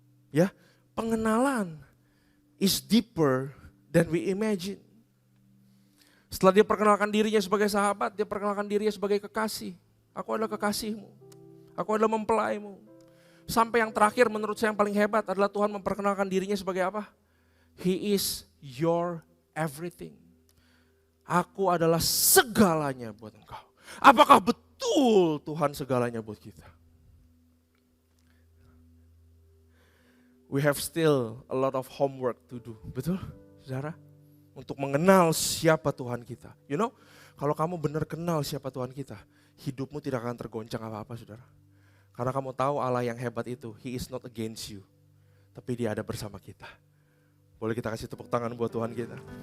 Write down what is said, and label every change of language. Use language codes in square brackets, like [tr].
[en] Ya, pengenalan is deeper than we imagine. [id] Setelah dia perkenalkan dirinya sebagai sahabat, dia perkenalkan dirinya sebagai kekasih. Aku adalah kekasihmu, aku adalah mempelaimu. Sampai yang terakhir menurut saya yang paling hebat adalah Tuhan memperkenalkan dirinya sebagai apa? [en] He is your everything. [id] Aku adalah segalanya buat engkau. Apakah betul Tuhan segalanya buat kita? [en] we have still a lot of homework to do. [id] Betul, saudara? Untuk mengenal siapa Tuhan kita. [en] You know, [id] kalau kamu benar kenal siapa Tuhan kita, hidupmu tidak akan tergoncang apa-apa, saudara. Karena kamu tahu Allah yang hebat itu, [en] He is not against you. [id] Tapi Dia ada bersama kita. Boleh kita kasih tepuk tangan buat Tuhan kita.